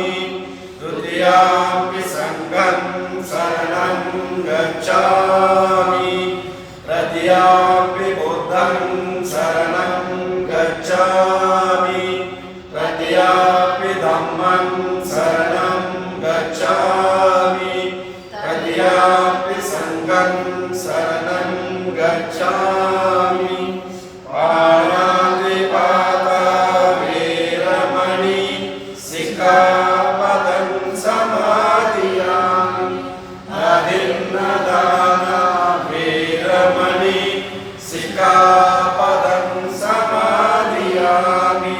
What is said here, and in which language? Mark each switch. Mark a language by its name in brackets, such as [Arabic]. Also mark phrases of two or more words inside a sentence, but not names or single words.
[Pali] ದ್ವಿತೀಯಂಪಿ ಸಂಘಂ ಶರಣಂ ಗಚ್ಛಾಮಿ. ತೃತೀಯಂಪಿ ಬುದ್ಧಂ ಶರಣಂ ಗಚ್ಛಾಮಿ. ತೃತೀಯಂಪಿ ಧಮ್ಮಂ ಶರಣಂ ಗಚ್ಛಾಮಿ. ತೃತೀಯಂಪಿ ಸಂಘಂ ಶರಣಂ ಗಚ್ಛಾಮಿ. ಪಾಣಾತಿಪಾತ ವೇರಮಣಿ ಸಿಕ್ಖಾಪದಂ ಸಮಾದಿಯಾಮಿ. ಅಧಿನ್ನದಾನ ವೇರಮಣಿ ಸಿಕ್ಖಾಪದಂ ಸಮಾದಿಯಾಮಿ.